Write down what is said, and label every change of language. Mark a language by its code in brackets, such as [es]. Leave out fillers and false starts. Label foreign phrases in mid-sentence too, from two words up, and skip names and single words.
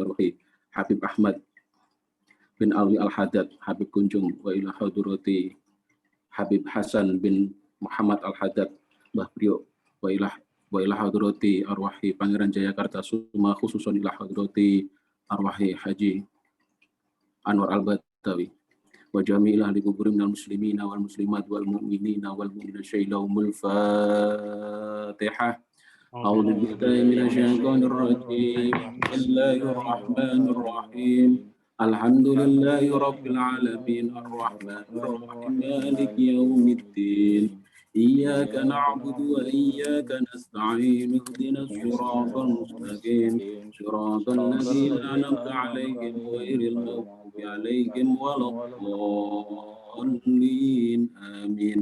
[ar] أرواح حبيب أحمد بن علوي الحداد حبيب كونجونج، وإلى حضرة حبيب حسن بن محمد الحداد مباه بريوك، وإلى حضرة أرواح فانجيران جاياكرتا، ثم خصوصا إلى حضرة أرواح حاجي أنور البتاوي، وجميع أهل القبور من المسلمين والمسلمات والمؤمنين والمؤمنات شيء لهم الفاتحة. أعوذ بالله من الشيطان الرجيم. بسم الله الرحمن الرحيم. الحمد لله رب العالمين الرحمن الرحيم مالك يوم الدين. إياك نعبد وإياك نستعين اهدنا الصراط المستقيم صراط الذين أنعمت عليهم غير المغضوب عليهم ولا الضالين آمين.